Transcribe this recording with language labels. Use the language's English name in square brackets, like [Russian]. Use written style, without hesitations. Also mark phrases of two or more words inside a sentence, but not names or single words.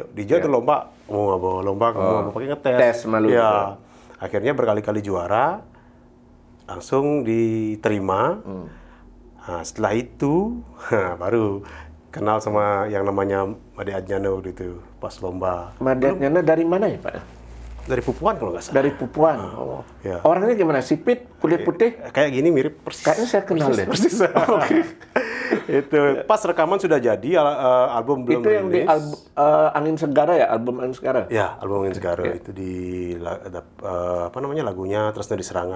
[Indonesian] Dia tuh lomba, kamu pakai ngetes. Tes malu. Ya. Akhirnya berkali-kali juara, langsung diterima. Nah, setelah itu baru kenal sama yang namanya Made Adjana waktu itu pas lomba. Made Adjana dari mana ya Pak? Dari Pupuan kalau nggak salah. Dari Pupuan. Oh. Ya. Orangnya gimana? Sipit, kulit putih? Kayak gini mirip persis. Kayaknya saya kenal deh. Persis. Itu pas rekaman sudah jadi, album belum itu yang rilis. Di Angin Segara ya, album Angin Segara. Ya, album Angin Segara itu di apa namanya lagunya Tresna di Serangan.